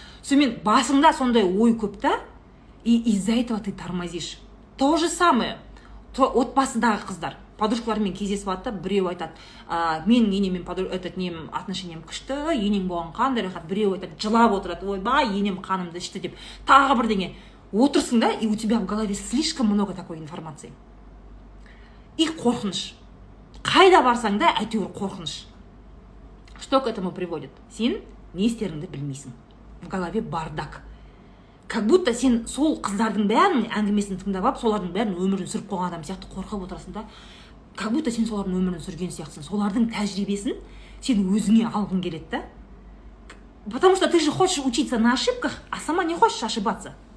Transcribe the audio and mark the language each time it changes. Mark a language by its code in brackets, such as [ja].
[kk] Сонымен басыңда сондай ой көп та, [ru] и из-за этого ты тормозишь. То же самое [kk] отбасыдағы қыздар. подружкалармен кездесіп жатты, біреу айтады, менің енеммен отношениям күшті, енең болған қандай рахат. Біреу айтады, жылап отырады, ойбай, енем қанымды ішті деп. Тағы бірдеңе. Отырсың да, [ru] и у тебя в голове слишком много такой информации. [kk] И қорқыныш. Қайда барсаң да, әйтеуір қорқыныш. [ru] Что к этому приводит? [kk] Сен не істеріңді білмейсің. [ru] В голове бардак. Как будто [kk] сен сол қыздардың бәрін әңгімесін тыңдап алып, солардың бәрін өмірін сүріп қойған адам сияқты қорқып отырасың да. [ru] Как будто [kk] сен солардың өмірін сүрген сияқтысың. Солардың тәжірибесін сен өзіңе алғың келеді да. [ru] Потому что ты же хочешь учиться на ошибках, а сама не хочешь ошибаться.